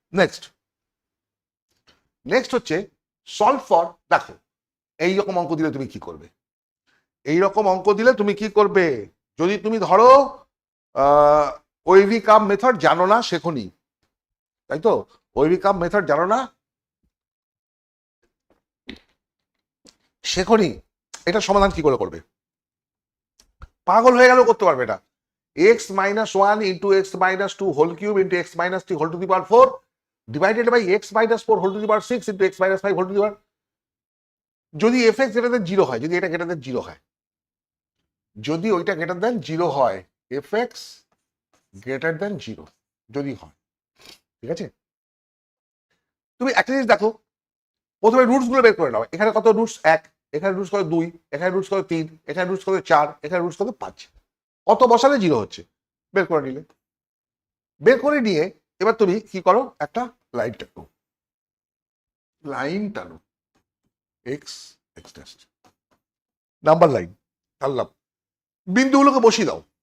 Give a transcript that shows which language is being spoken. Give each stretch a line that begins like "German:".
Bangla: Next next হচ্ছে solve for, দেখো এইরকম অঙ্ক দিলে তুমি কি করবে, এইরকম অঙ্ক দিলে তুমি কি করবে? যদি তুমি ধরো ওয়েভি কাম মেথড জানো না, শেখনি, তাই তো, ওয়েভি কাম মেথড জানো না, শেখনি, এটা সমাধান কি করে করবে? পাগল হয়ে গেলেও করতে পারবে এটা।
English: x-1 into x-2 whole cube into x-3 whole to the power 4 divided by x-4 whole to the power 6 into x-5 whole to the power, যদি fx greater than 0 হয়,
Bangla: যদি এটা
English: greater than 0 হয়,
Bangla: যদি ওইটা
English: greater than 0 হয়, fx greater than 0
Bangla: যদি হয়, ঠিক আছে? তুমি একটা জিনিস দেখো, প্রথমে রুটস গুলো বের করে নাও, এখানে কত রুটস? 1, এখানে রুটস কত 2, এখানে রুটস কত 3, এখানে রুটস কত 4, এখানে রুটস কত 5, কত বসালে 0 হচ্ছে, বের করে নিলে। বের করে নিয়ে এবার তুমি কি করো, একটা লাইন টানো, লাইন টানো, x x test, number line টানলাম, বিন্দুগুলোকে বসিয়ে দাও।